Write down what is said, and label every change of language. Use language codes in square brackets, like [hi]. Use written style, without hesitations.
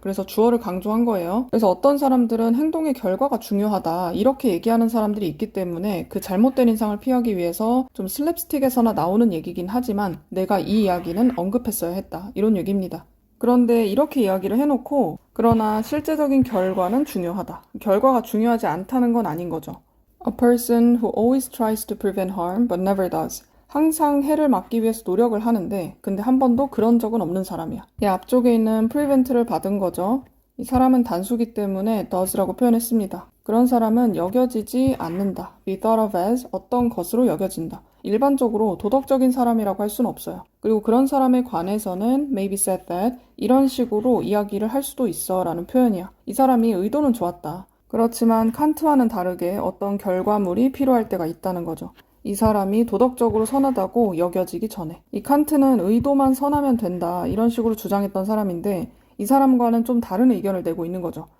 [ko] 그래서 주어를 강조한 거예요. 그래서 어떤 사람들은 행동의 결과가 중요하다 이렇게 얘기하는 사람들이 있기 때문에 그 잘못된 인상을 피하기 위해서 좀 슬랩스틱에서나 나오는 얘기긴 하지만 내가 이 이야기는 언급했어야 했다 이런 얘기입니다. 그런데 이렇게 이야기를 해놓고 그러나 실제적인 결과는 중요하다. 결과가 중요하지 않다는 건 아닌 거죠. [en] A person who always tries to prevent harm but never does. [ko] 항상 해를 막기 위해서 노력을 하는데 근데 한 번도 그런 적은 없는 사람이야. 이 앞쪽에 있는 prevent를 받은 거죠. 이 사람은 단수기 때문에 does라고 표현했습니다. 그런 사람은 여겨지지 않는다. [en] be thought of as [ko] 어떤 것으로 여겨진다. 일반적으로 도덕적인 사람이라고 할 수는 없어요. 그리고 그런 사람에 관해서는 [en] maybe said that [ko] 이런 식으로 이야기를 할 수도 있어 라는 표현이야. 이 사람이 의도는 좋았다. 그렇지만 칸트와는 다르게 어떤 결과물이 필요할 때가 있다는 거죠. 이 사람이 도덕적으로 선하다고 여겨지기 전에. 이 칸트는 의도만 선하면 된다 이런 식으로 주장했던 사람인데 이 사람과는 좀 다른 의견을 내고 있는 거죠.